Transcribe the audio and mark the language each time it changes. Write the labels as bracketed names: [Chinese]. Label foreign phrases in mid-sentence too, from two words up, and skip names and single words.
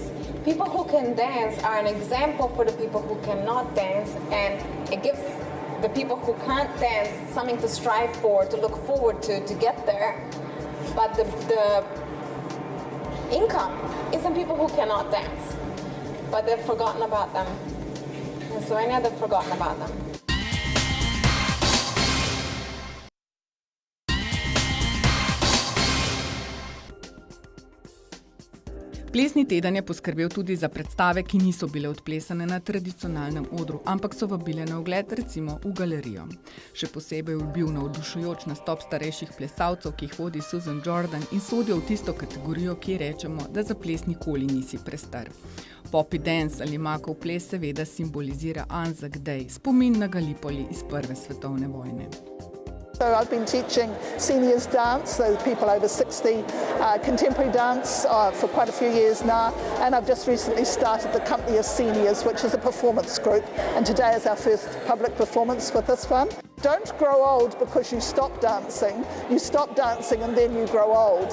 [English] People who can dance are an example for the people who cannot dance, and it gives the people who can't dance something to strive for, to look forward to get there. But the income isn't people who cannot dance, but they've forgotten about them. In Slovenia, they've forgotten about them. [Slovenian] Plesni teden je poskrbel tudi za predstave, ki niso bile odplesane na tradicionalnem odru, ampak so vabile na ogled recimo v galerijo. Še posebej je bil navdušujoč nastop starejših plesalcev, ki jih vodi Susan Jordan in sodijo v tisto kategorijo, ki rečemo, da za ples nikoli nisi prestar. [English] Poppy dance [Slovenian] ali makov ples seveda simbolizira Anzac Day, spomin na Gallipoli iz Prve svetovne vojne. [English] So I've been teaching seniors dance, so people over 60, contemporary dance for quite a few years now, and I've just recently started the Company of Seniors, which is a performance group, and today is our first public performance with this one. Don't grow old because you stop dancing. You stop dancing and then you grow old.